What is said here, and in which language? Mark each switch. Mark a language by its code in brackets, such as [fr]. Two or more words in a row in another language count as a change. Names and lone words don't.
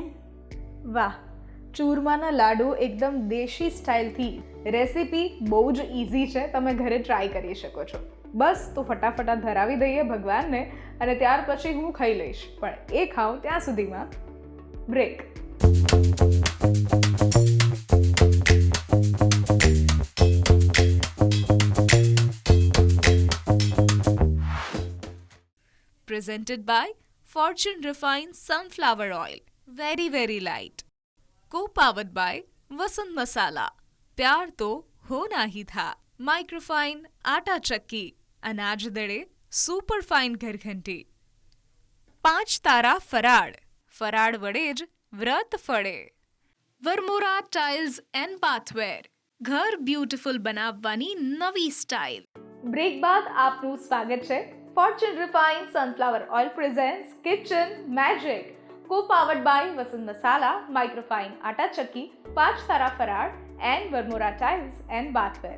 [gu] વાહ, ચૂરમાના લાડુ એકદમ દેશી સ્ટાઇલથી. રેસીપી બહુ જ ઇઝી છે, તમે ઘરે ટ્રાય કરી શકો છો. બસ તો ફટાફટ ધરાવી દઈએ ભગવાનને અને ત્યાર પછી હું ખાઈ લઈશ, પણ એ ખાઉં ત્યાં સુધીમાં બ્રેક. [en] Presented by Fortune Refined Sunflower Oil. Very, very light. Co-powered by Vasant Masala. [hi] प्यार तो होना ही था. माइक्रोफाइन आटा चक्की, अनाज दड़े सुपर फाइन घरघंटी. 5 तारा फराड़, [gu] ફરાળ વડે જ વ્રત ફળે. વરમોરા ટાઇલ્સ એન્ડ બાથવેર, ઘર બ્યુટીફુલ બનાવવાની નવી સ્ટાઇલ. બ્રેક બાદ આપનું સ્વાગત છે. [en] Fortune Refine Sunflower Oil presents Kitchen Magic, co-powered by Vasant Masala, Microfine Aata Chakki, 5 Tara Faral and Varmora Tiles and Bathware.